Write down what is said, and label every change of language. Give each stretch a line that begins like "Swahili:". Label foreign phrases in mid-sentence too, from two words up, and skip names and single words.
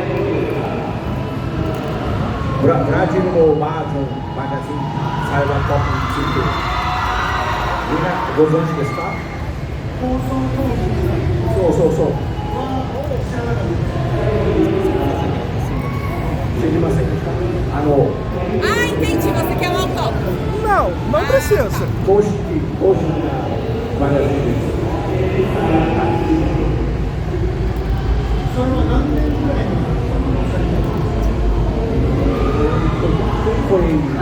Japanese: ブラジルのバージョンマガジン、サイドポップについて、みんなご存知ですか？そう知りませんでした。
Portuguese: Ah, entendi, você quer um autógrafo? Não precisa.
Japanese: 公式なマガジンです。それは何年ぐらいに foi